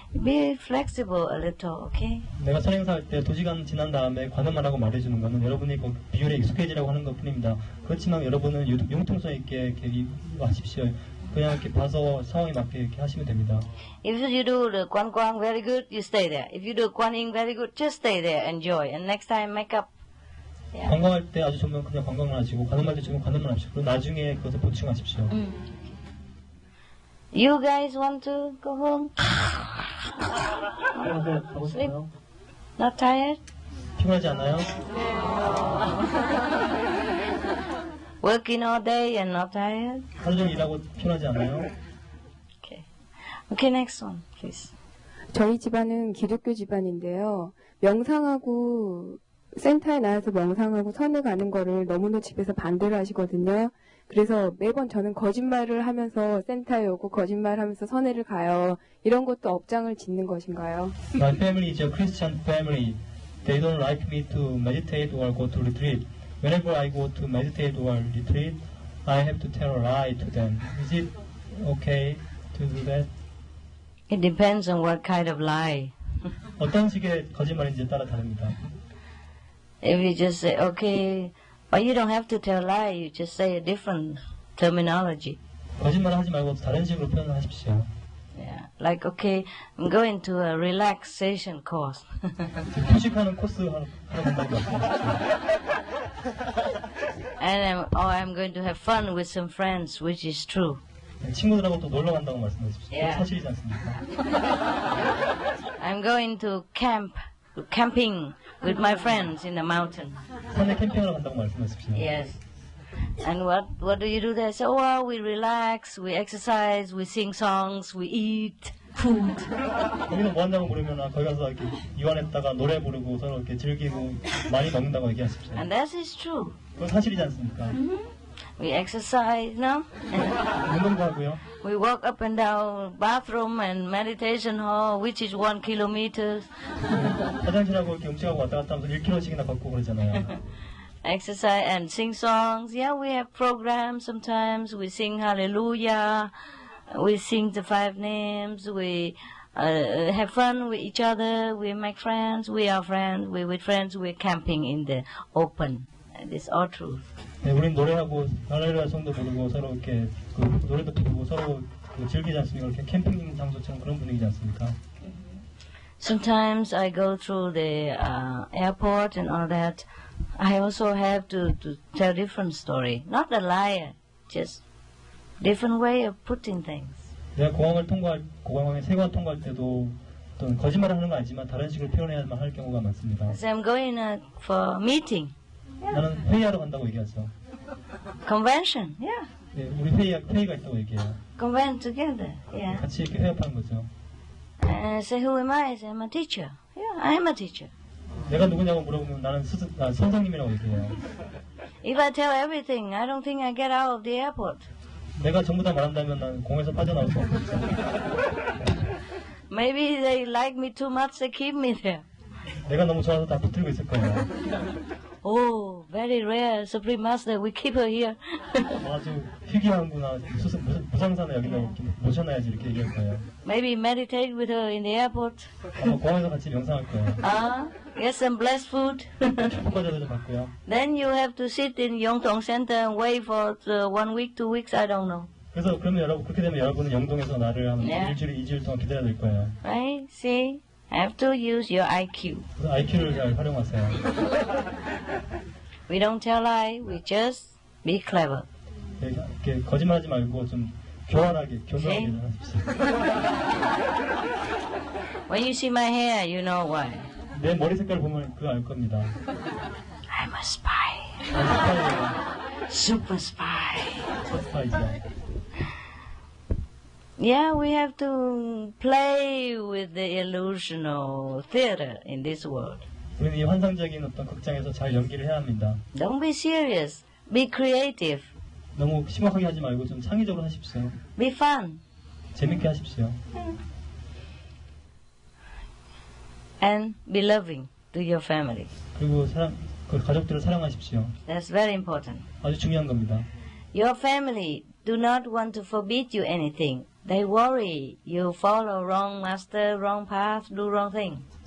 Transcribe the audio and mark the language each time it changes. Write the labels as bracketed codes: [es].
[en] Be flexible a little, okay? [ko] 내가 선행사할 때 2시간 지난 다음에 관음만 하고 말해주는 것은 여러분이 그 비율에 익숙해지라고 하는 것뿐입니다. 그렇지만 여러분은 융통성 있게 이렇게 하십시오. 그냥 이렇게 봐서 상황에 맞게 이렇게 하시면 됩니다. [en] If you do the 관광 very good, you stay there. If you do 관인 very good, just stay there, enjoy, and next time make up. Yeah. [ko] 관광할 때 아주 좋으면 그냥 관광을 하시고 관음할 때 좋으면 관음을 하십시오. 그리고 나중에 그것을 보충하십시오. [en] You guys want to go home? Sleep? Not tired? [ko] 피곤하지 않아요? [en] Working all day and not tired? [ko] 하루 종일 일하고 피곤하지 않아요? [en] Okay, next one, please. [ko] 저희 집안은 기독교 집안인데요. 명상하고 센터에 나와서 명상하고 선을 가는 거를 너무나 집에서 반대를 하시거든요. 그래서 매번 저는 거짓말을 하면서 센터에 오고 거짓말하면서 선회를 가요. 이런 것도 업장을 짓는 것인가요? [en] My family is a Christian family. They don't like me to meditate or go to retreat. Whenever I go to meditate or retreat, I have to tell a lie to them. Is it okay to do that? It depends on what kind of lie. [ko] 어떤 식의 거짓말인지에 따라 다릅니다. [en] If you just say, okay, or you don't have to tell a lie, you just say a different terminology. [ko] 거짓말 하지 말고 다른 식으로 표현하십시오. [en] Yeah, like, okay, I'm going to a relaxation course. [ko] 휴식하는 코스 하러 간다고 [en] And I'm going to have fun with some friends, which is true. [ko] 친구들하고 또 놀러 간다고 말씀하십시오. [en] Yeah. [ko] 사실이지 않습니까? [en] I'm going to camping with my friends in the mountain. [ko] 산에 캠핑하러 간다고 말씀하십시오. [en] Yes. And what do you do there? So, well, we relax, we exercise, we sing songs, we eat food. [ko] 거기는 뭐 한다고 물으면 거기 가서 이렇게 이완했다가 노래 부르고 서로 이렇게 즐기고 많이 먹는다고 얘기하십시오. [en] And that is true. [ko] 그건 사실이지 않습니까? [en] We exercise, no? [ko] 운동도 하고요. [en] We walk up and down bathroom and meditation hall, which is 1 kilometer. [ko] 화장실하고 이렇게 음식하고 왔다 갔다 하면서 1km씩이나 걷고 그러잖아요. [en] exercise and sing songs. Yeah, we have programs. Sometimes we sing Hallelujah. We sing the 5 names. We have fun with each other. We make friends. We are friends. We with friends. We're camping in the open. It's all true. [ko] 네, 우린 노래하고 할렐루야 성도 부르고 서로 이렇게 그 노래도 부르고 서로 그 즐기지 않습니까? 이렇게 캠핑 장소처럼 그런 분위기지 않습니까? [en] Sometimes I go through the airport and all that. I also have to tell different story. Not a liar, just different way of putting things. [ko] 내가 공항에 세관 통과할 때도 어떤 거짓말을 하는 건 아니지만 다른 식으로 표현해야만 할 경우가 많습니다. [en] So I'm going for meeting. [ko] 나는 회의하러 간다고 얘기하죠. [en] Convention, yeah. [ko] 네, 우리 회의가 있다고 얘기해요. [en] Convent together, yeah. [ko] 같이 이렇게 회합하는 거죠. [en] And say, who am I? I say, I'm a teacher. Yeah, I'm a teacher. [ko] 내가 누구냐고 물어보면 나는 선생님이라고 얘기해요. [en] If I tell everything, I don't think I get out of the airport. [ko] 내가 전부 다 말한다면 난 공에서 빠져나올 수 없겠죠. [en] Maybe they like me too much, they keep me there. [ko] 내가 너무 좋아서 다 붙들고 있을 거예요. [en] Oh, very rare, Supreme Master, we keep her here. [ko] 아주 희귀한구나. 무상사나 여기다 모셔놔야지 이렇게 얘기할 거예요. [en] Maybe meditate with her in the airport. [ko] 아마 공항에서 같이 명상할 거예요. [en] Get some blessed food. [ko] 축복과자도 좀 받고요. [en] Then you have to sit in Yongtong Center and wait for 1 week, 2 weeks, I don't know. [ko] 그래서 그러면 그렇게 되면 여러분은 영동에서 나를 한 일주일, 2주일 동안 기다려야 될 거예요. [en] Right? See? Have to use your IQ. [ko] 그래서 IQ를 잘 활용하세요. [en] We don't tell lie, we just be clever. [ko] 이렇게 거짓말하지 말고 좀 교활하게 하십시오. [en] When you see my hair, you know why. [ko] 내 머리 색깔 보면 그거 알 겁니다. [en] I'm a spy. Super spy. [ko] 스파이죠. [en] Yeah, we have to play with the illusional theater in this world. [ko] 우리는 이 환상적인 어떤 극장에서 잘 연기를 해야 합니다. [en] Don't be serious. Be creative. [ko] 너무 심각하게 하지 말고 좀 창의적으로 하십시오. [en] Be fun. [ko] 재밌게 하십시오. [en] And be loving to your family. [ko] 그리고 그 가족들을 사랑하십시오. [en] That's very important. [ko] 아주 중요한 겁니다. [en] Your family do not want to forbid you anything. They worry you follow wrong master, wrong path, do wrong thing.